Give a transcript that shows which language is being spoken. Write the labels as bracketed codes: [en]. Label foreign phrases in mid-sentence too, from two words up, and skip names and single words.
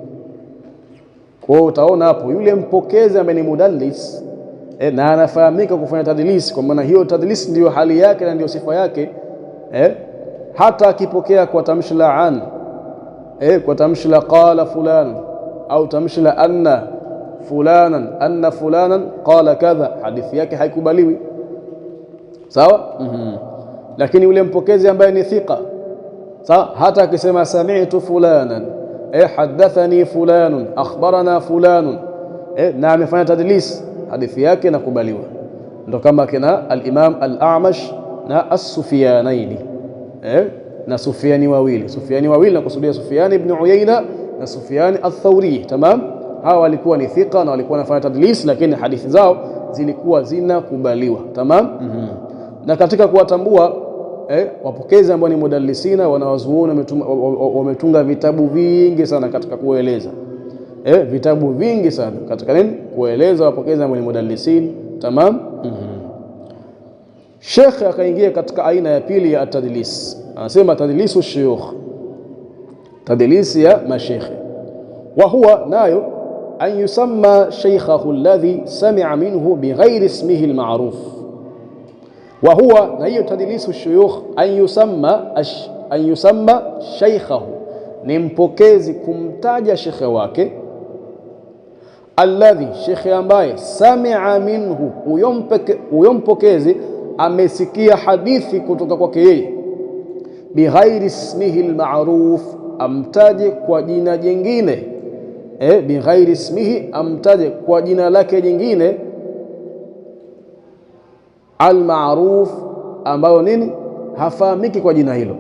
[sw] Kwa hiyo utaona hapo yule mpokezi ambaye ni mudallis na anafahamika kufanya tadlis, kwa maana hiyo tadlis ndiyo hali yake na ndiyo sifa yake, hata akipokea kwa tamshi la an, kwa tamshi la [ar] قال فلان [sw] au tamshi la [ar] أن فلانا قال كذا, [sw] hadithi yake haikubaliwi. Sawa? Lakini yule mpokezi ambaye ni thika, sawa, hata akisema [ar] سمعت فلانا حدثني فلان أخبرنا فلان, [sw] na amefanya tadlis, hadithi yake inakubaliwa. Ndio kama kina al-Imam al-A'mash na as-Sufyanaini, na Sufyani wawili na kusudia Sufyan ibn Uyayna na Sufyan al-Thawri. Tamam, hawa walikuwa ni thika na walikuwa wanafanya tadlis, lakini hadithi zao zilikuwa zinakubaliwa. Tamam. Na katika kuwatambua wapokezi ambao ni mudallisina, wanawazuoni wametunga vitabu vingi sana katika kueleza, vitabu vingi sana katika nini, kueleza wapokezi ambao ni mudallisin. Tamam. Sheikh akaingia katika aina ya pili ya tadlis, anasema [ar] تدليس الشيوخ, [sw] tadlisi ya mashekhe. [ar] وهو أن يسمي شيخه الذي سمع منه بغير اسمه المعروف. وهو, [sw] na hiyo [ar] تدليس الشيوخ أن يسمي شيخه, [sw] ni mpokezi kumtaja shekhe wake, alladhi, shekhe ambaye, [ar] سمع منه, [sw] huyo mpokezi amesikia hadithi kutoka kwake yeye, [ar] بغير اسمه المعروف, [sw] amtaje kwa jina jingine, [ar] بغير اسمه, [sw] amtaje kwa jina lake jingine, almaruf, ambayo nini, hafahamiki kwa jina hilo.